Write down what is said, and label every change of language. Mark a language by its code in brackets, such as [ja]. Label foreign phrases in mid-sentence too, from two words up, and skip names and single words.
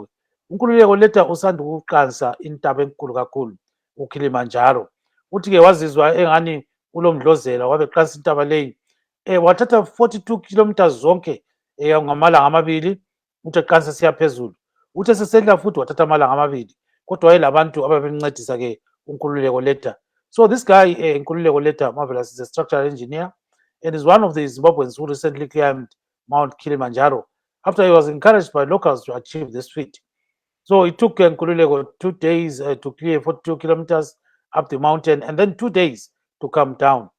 [nd] uNkululeko Leta usanda ukuqansa intaba enkulu kakhulu uKilimanjaro. Uthi-ke wazizwa engani ulomdlozela wabe qansa intaba leyi. Wathatha 42 kilometers zonke ngamalanga amabili uthi eqansa siya phezulu. Uthe sesehla futhi wathatha amalanga amabili kodwa wayelabantu ababemncedisa-ke uNkululeko Leta. [en] So this guy Nkululeko Leta Marvelous is a structural engineer and is one of the Zimbabweans who recently climbed Mount Kilimanjaro after he was encouraged by locals to achieve this feat. So it took Nkululeko 2 days to clear 42 kilometers up the mountain and then 2 days to come down.